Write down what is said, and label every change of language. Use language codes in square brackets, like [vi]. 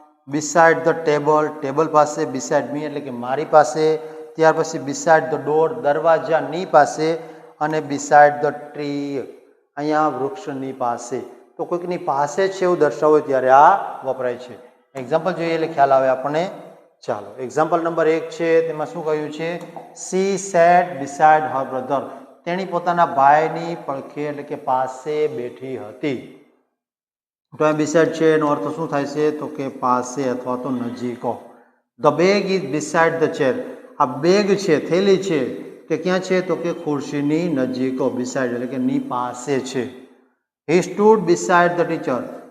[en] beside the table, [gu] table પાસે. [en] beside me [gu] એટલે કે મારી પાસે. ત્યાર પછી [en] beside the door, [gu] દરવાજાની પાસે. અને [en] beside the tree, [gu] અહીંયા વૃક્ષની પાસે. તો કોઈકની પાસે છે એવું દર્શાવવું ત્યારે આ વપરાય છે. એક્ઝામ્પલ જોઈએ એટલે ખ્યાલ આવે આપણને. ચાલો, એક્ઝામ્પલ નંબર 1 છે તેમાં શું કહ્યું છે? [en] She sat beside her brother. [gu] તેણી પોતાના ભાઈની પડખે એટલે કે પાસે બેઠી હતી. તો આ બિસાઇડ છે એનો અર્થ શું થાય છે? તો કે પાસે અથવા તો નજીકો. [en] The bag is beside the chair. [gu] આ બેગ છે, થેલી છે, તે ક્યાં છે? તો કે ખુરશીની નજીકો. બિસાઇડ એટલે કે ની પાસે છે. [en] He stood beside the teacher.